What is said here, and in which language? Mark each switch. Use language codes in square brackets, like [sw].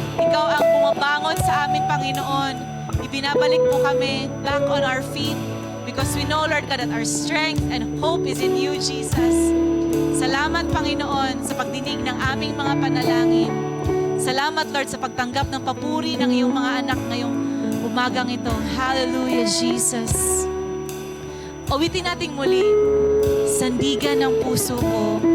[tl] Ikaw ang bumabangon sa amin, Panginoon. Ibinabalik mo kami [en] back on our feet because we know, Lord God, that our strength and hope is in you, Jesus. [tl] Salamat, Panginoon, sa pagdinig ng aming mga panalangin. Salamat, Lord, sa pagtanggap ng papuri ng iyong mga anak ngayong umagang ito. Hallelujah, Jesus. Uwitin nating muli, sandigan ng puso ko.